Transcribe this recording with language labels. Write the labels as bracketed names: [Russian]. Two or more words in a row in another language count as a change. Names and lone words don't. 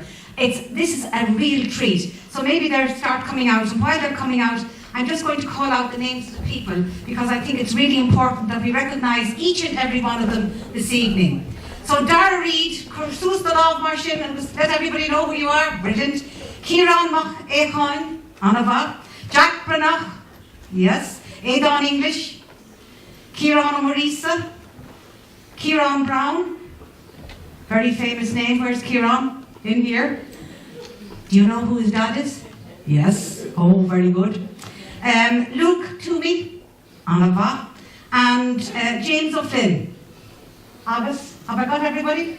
[English] This is a real treat. So maybe they'll start coming out, and while they're coming out, I'm just going to call out the names of the people because I think it's really important that we recognise each and every one of them this evening. So Dara Reid, Cursus the Law of Marshall, and just let everybody know who you are. Brilliant. Ceolchoirm Mór le Chéile, Anava. Jack Branagh, yes. Aidan English. Ciarán Marisa. Ciarán Brown, very famous name. Where's Ciarán? In here. Do you know who his dad is? Yes. Oh, very good. Luke Toomey, Anava, and James O'Flynn. August, have I got everybody?